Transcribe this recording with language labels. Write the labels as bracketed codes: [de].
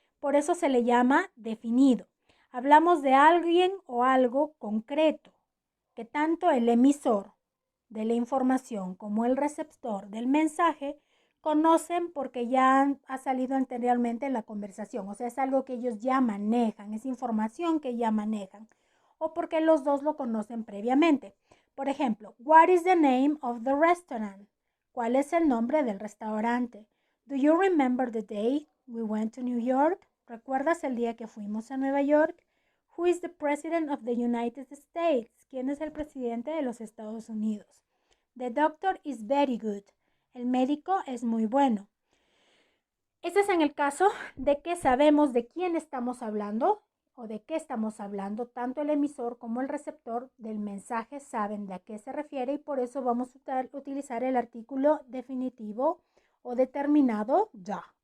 [es] Por eso se le llama definido. Hablamos de alguien o algo concreto, que tanto el emisor de la información como el receptor del mensaje conocen porque ya ha salido anteriormente en la conversación. O sea, es algo que ellos ya manejan, es información que ya manejan, o porque los dos lo conocen previamente. Por ejemplo, [en] what is the name of the restaurant? [es] ¿Cuál es el nombre del restaurante? [en] Do you remember the day we went to New York? [es] ¿Recuerdas el día que fuimos a Nueva York? [en] Who is the president of the United States? [es] ¿Quién es el presidente de los Estados Unidos? [en] The doctor is very good. [es] El médico es muy bueno. Este es en el caso de que sabemos de quién estamos hablando o de qué estamos hablando. Tanto el emisor como el receptor del mensaje saben de a qué se refiere y por eso vamos a utilizar el artículo definitivo o determinado ya.